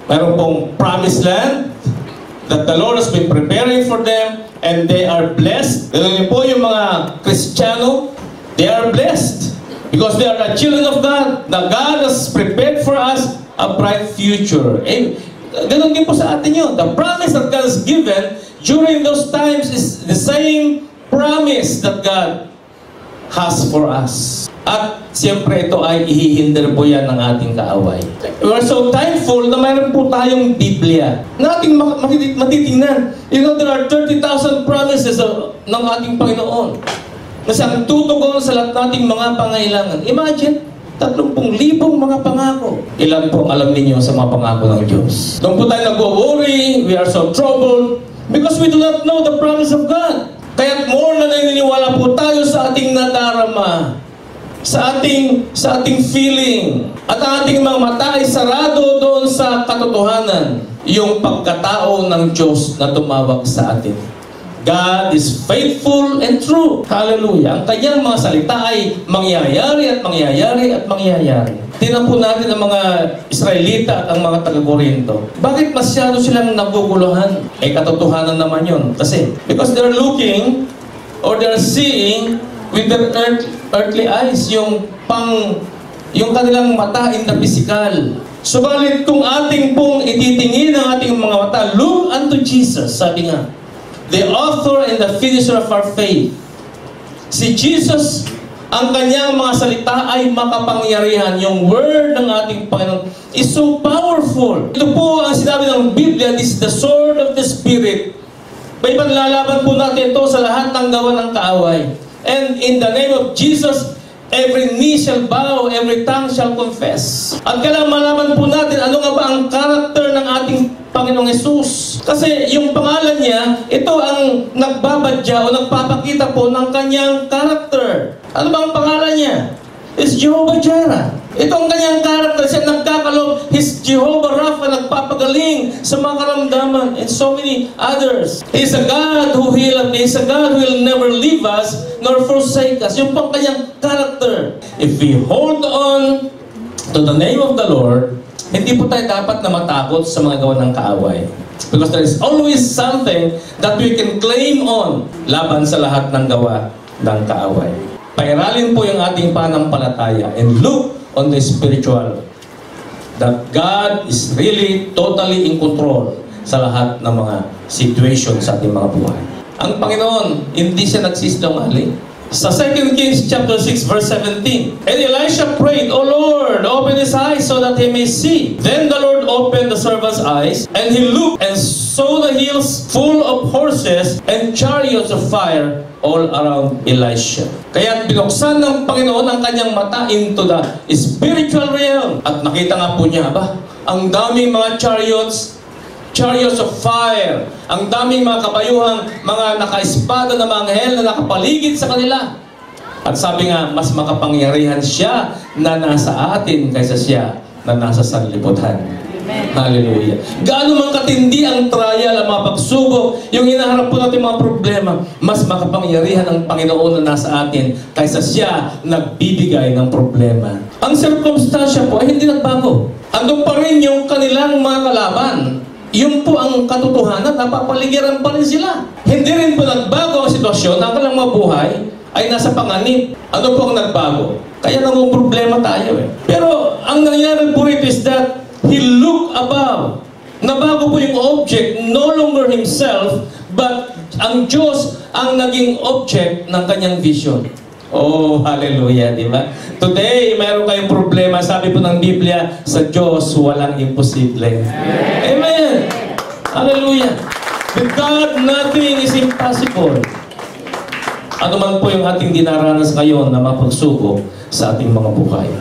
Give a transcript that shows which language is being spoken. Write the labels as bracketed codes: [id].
[tl] Mayroon pong [en] promised land that the Lord has been preparing for them and they are blessed. [tl] Ganun po yung mga Kristiyano, [en] they are blessed because they are the children of God. The God has prepared for us a bright future. And [tl] ganun din po sa atin yun. [en] The promise that God has given during those times is the same promise that God has for us. [tl] At siyempre ito ay ihihinder po yan ng ating kaaway. [en] We are so thankful [tl] na mayroon po tayong Biblia na ating matitingnan. [en] You know, there are 30,000 promises [tl] ng ating Panginoon na siyang tutugon sa lahat nating mga pangailangan. Imagine, 30,000 mga pangako. Ilan po alam ninyo sa mga pangako ng Diyos? Doon po tayo nag-worry, [en] we are so troubled, because we do not know the promise of God. [tl] Kaya more na naniniwala po tayo sa ating nadarama, sa ating feeling, at ang ating mga mata ay sarado doon sa katotohanan, yung pagkatao ng Diyos na tumawag sa atin. [en] God is faithful and true. [tl] Hallelujah. Ang kanyang mga salita ay mangyayari at mangyayari at mangyayari. Tingnan po natin ang mga Israelita at ang mga taga-Korinto. Bakit masyado silang naguguluhan? Katotohanan naman yun. [en] Kasi, because they're looking or they're seeing with their earthly eyes, [tl] yung kanilang mata [en] in the physical. [tl] Subalit kung ating pong ititingin ang ating mga mata, [en] look unto Jesus, [tl] sabi nga, [en] the author and the finisher of our faith. [tl] Si Jesus, ang kanyang mga salita ay makapangyarihan. Yung word ng ating Panginoon [en] is so powerful. [tl] Ito po ang sinabi ng Biblia, [en] this is the sword of the Spirit. [tl] May panlalaban po natin ito sa lahat ng gawa ng kaaway. [en] And in the name of Jesus, every knee shall bow, every tongue shall confess. [tl] At kailangan malaman po natin ano nga ba ang karakter ng ating Panginoong Hesus. Kasi yung pangalan niya, ito ang nagbabadya o nagpapakita po ng kanyang karakter. Ano ba ang pangalan niya? [en] It's Jehovah Jireh. [tl] Ito ang kanyang karakter. Siya nagkakalob. [en] He's Jehovah Rapha, [tl] nagpapagaling sa mga karamdaman [en] and so many others. He's a God who heals. He's a God who will never leave us nor forsake us. [tl] Yung pang kanyang karakter. [en] If we hold on to the name of the Lord, [tl] hindi po tayo dapat na matakot sa mga gawa ng kaaway. [en] Because there is always something that we can claim on [tl] laban sa lahat ng gawa ng kaaway. Pairalin po yung ating panampalataya [en] and look on the spiritual. That God is really totally in control [tl] sa lahat ng mga situation sa ating mga buhay. Ang Panginoon, hindi siya nagsisinungaling. [en] Sa 2 Kings chapter 6 verse 17, and Elisha prayed, O Lord, open his eyes so that he may see. Then the Lord opened the servant's eyes, and he looked and saw the hills full of horses and chariots of fire all around Elisha. [tl] Kaya binuksan ng Panginoon ang kanyang mata [en] into the spiritual realm. [tl] At nakita nga po niya, ang daming mga [en] chariots of fire. [tl] Ang daming mga kabayuhang, mga naka-espada na mga anghel na nakapaligid sa kanila. At sabi nga, mas makapangyarihan siya na nasa atin kaysa siya na nasa sanlibutan. Amen. Hallelujah. Gaano man katindi ang trial, ang mga pagsubok, yung hinaharap po natin mga problema, mas makapangyarihan ang Panginoon na nasa atin kaysa siya nagbibigay ng problema. Ang circumstansya po ay hindi nagbago. Andun pa rin yung kanilang mga kalaban. Yun po ang katotohanan, napapaligiran pa rin sila. Hindi rin po nagbago ang sitwasyon, ang kanilang mabuhay ay nasa panganib. Ano po ang nagbago? Kaya nang problema tayo eh. Pero ang nangyari po rito [en] is that he looked above. [tl] Nabago po yung object, [en] no longer himself, but [tl] ang Diyos ang naging object ng kanyang vision. Oh, hallelujah, di ba? Today, mayroon kayong problema. Sabi po ng Biblia, sa Diyos, walang imposible. Amen! Hallelujah! [en] With God, nothing is impossible. [tl] Ano man po yung ating dinaranas ngayon na mapagsubok sa ating mga buhay.